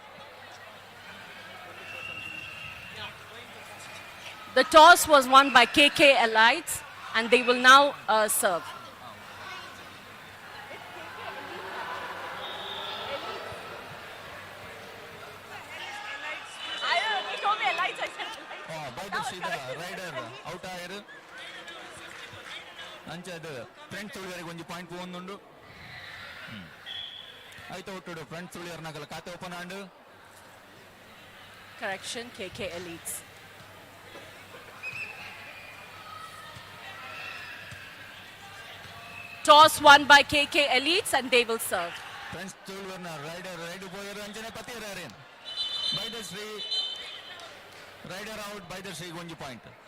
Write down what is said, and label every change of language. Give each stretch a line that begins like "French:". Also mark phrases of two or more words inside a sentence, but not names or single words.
English: The toss was won by KK Elites and they will now serve.
Tulu: ಬೈದಶ್ರೀದ ರೈಡರ್ ಔಟ್ ಆಯರು ಅಂಚದು ಫ್ರೆಂಡ್ಸ್ ತುಳಿಯರಿಗೆ ಒಂಜಿ ಪಾಯಿಂಟ್ ಒಂದುಂಡು. ಆಯ್ತು ಒಟ್ಟು ಫ್ರೆಂಡ್ಸ್ ತುಳಿಯರ್ ನಗಲ ಖಾತೆ ಓಪನ್ ಆಂಡು.
English: Correction, KK Elites. Toss won by KK Elites and they will serve.
Tulu: ಫ್ರೆಂಡ್ಸ್ ತುಳಿಯರ್ನ ರೈಡರ್ ರೈಡ್ ಹೋಯರು ಅಂಚನೆ ಪತಿಯರೇನ್ ಬೈದಶ್ರೀ ರೈಡರ್ ಔಟ್. ಬೈದಶ್ರೀಗೆ ಒಂಜಿ ಪಾಯಿಂಟ್.